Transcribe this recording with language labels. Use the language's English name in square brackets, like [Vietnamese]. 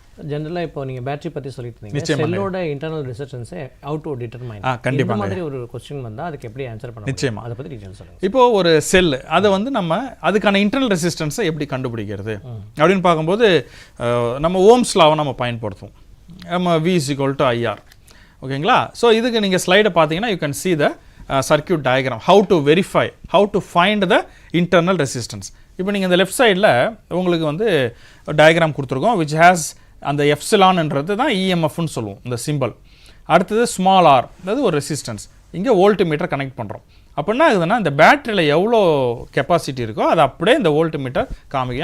[Tamil] ஜென்ரலாக இப்போ நீங்கள் பேட்டரி பற்றி சொல்லிட்டு இருந்தீங்க, செல்லோட இன்டர்னல் ரெசிஸ்டன்ஸை [English] How to determine. [Tamil] கண்டிப்பாக மாதிரி ஒரு கொஸ்டின் வந்தால் அதுக்கு எப்படி ஆன்சர் பண்ண நிச்சயமா அதை பற்றி டீட்டெயில் சொல்லுங்கள். இப்போ ஒரு செல் அதை வந்து நம்ம அதுக்கான இன்டர்னல் ரெசிஸ்டன்ஸை எப்படி கண்டுபிடிக்கிறது அப்படின்னு பார்க்கும்போது நம்ம ஓம்ஸ் லாவை நம்ம பயன்படுத்துவோம். நம்ம V = IR. ஓகேங்களா. ஸோ இதுக்கு நீங்கள் ஸ்லைடை பார்த்தீங்கன்னா [English] You can see the circuit diagram, how to verify, how to find the internal resistance. [Tamil] இப்போ நீங்கள் இந்த லெஃப்ட் சைடில் உங்களுக்கு வந்து டயக்ராம் கொடுத்துருக்கோம், which has அந்த எப்சிலான்ன்றது தான் இஎம்எஃப்னு சொல்லுவோம் இந்த சிம்பிள். அடுத்தது ஸ்மால் ஆர், அதாவது ஒரு ரெசிஸ்டன்ஸ். இங்கே வோல்ட்மீட்டர் கனெக்ட் பண்ணுறோம். அப்படின்னா இதுனா இந்த பேட்டரியில் எவ்வளோ கெப்பாசிட்டி இருக்கோ அது அப்படியே இந்த வோல்ட்மீட்டர் காமிக்கும்.